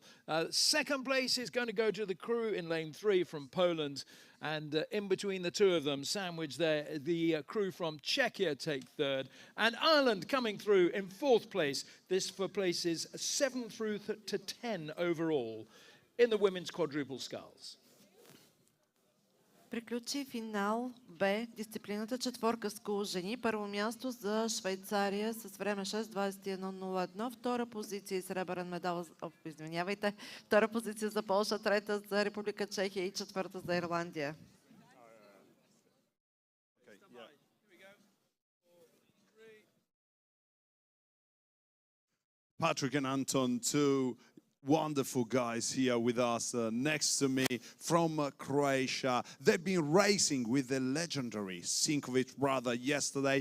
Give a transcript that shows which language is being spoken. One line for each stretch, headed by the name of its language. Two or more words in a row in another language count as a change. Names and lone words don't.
English: Second place is going to go to the crew in lane 3 from Poland. And in between the two of them, sandwiched there, the crew from Czechia take third. And Ireland coming through in 4th place. This for places 7 through to 10 overall in the women's quadruple sculls.
Bulgarian: Приключи финал Б, дисциплината четворка скул жени. Първо място за Швейцария с време 6:21.01. Втора позиция и сребърен медал, извинявайте. Втора позиция за Полша, трета за Република Чехия и четвърта за Ирландия.
English: Patrick and Anton, two wonderful guys here with us next to me from Croatia. They've been racing with the legendary Sinkovic brother yesterday.